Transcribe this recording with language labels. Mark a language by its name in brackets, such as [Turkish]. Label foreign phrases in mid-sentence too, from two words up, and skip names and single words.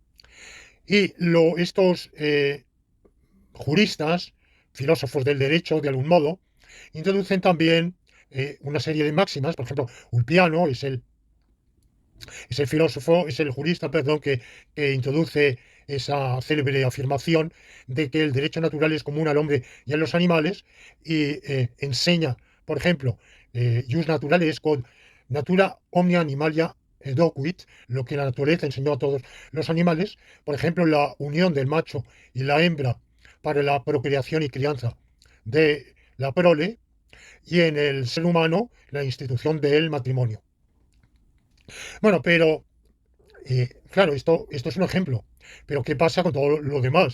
[Spanish] Y estos juristas, filósofos del derecho, de algún modo, introducen también una serie de máximas. Por ejemplo, Ulpiano es el filósofo, es el jurista, perdón, que introduce esa célebre afirmación de que el derecho natural es común al hombre y a los animales y enseña, por ejemplo, [Latin] jus naturalis quod natura omnia animalia docuit, [Spanish] lo que la naturaleza enseñó a todos los animales, por ejemplo, la unión del macho y la hembra para la procreación y crianza de la prole, y en el ser humano la institución del matrimonio. Bueno, pero claro, esto es un ejemplo, pero ¿qué pasa con todo lo demás?